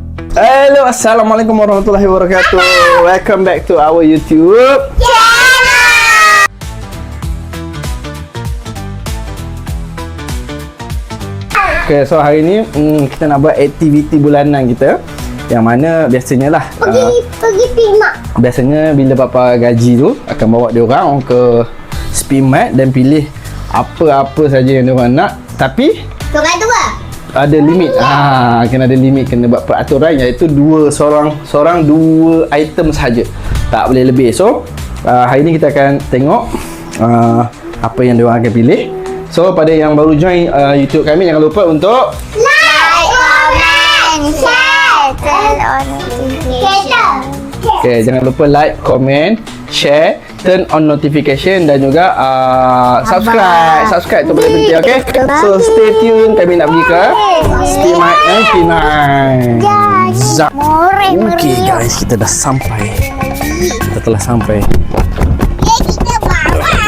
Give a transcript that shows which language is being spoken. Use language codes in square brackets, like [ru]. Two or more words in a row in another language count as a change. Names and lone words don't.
[ar] Hello, السلام عليكم ورحمة الله وبركاته. [en] Welcome back to our YouTube channel. Okay, so [ms] hari ni kita nak buat aktiviti bulanan kita, yang mana biasanya lah Pergi Pimak. biasanya bila papa gaji tu akan bawa dia orang ke Speedmart dan pilih apa-apa saja yang dia orang nak, tapi Seorang dua. ada limit. Kena ada limit, kena buat peraturan, iaitu seorang dua item sahaja, tak boleh lebih. So hari ni kita akan tengok apa yang dia orang akan pilih. So pada yang baru join YouTube kami, jangan lupa untuk [en] Like, comment, share, turn on notification. [ms] okay, jangan lupa [en] like, comment, share, turn on notification [ms] dan juga subscribe tu boleh penting. [en] Okay, so stay tune, [ms] kami nak pergi ke Speedmart Penang. Zap. [en] Okay guys, [ms] kita dah sampai. Kita telah sampai. Kita bawa.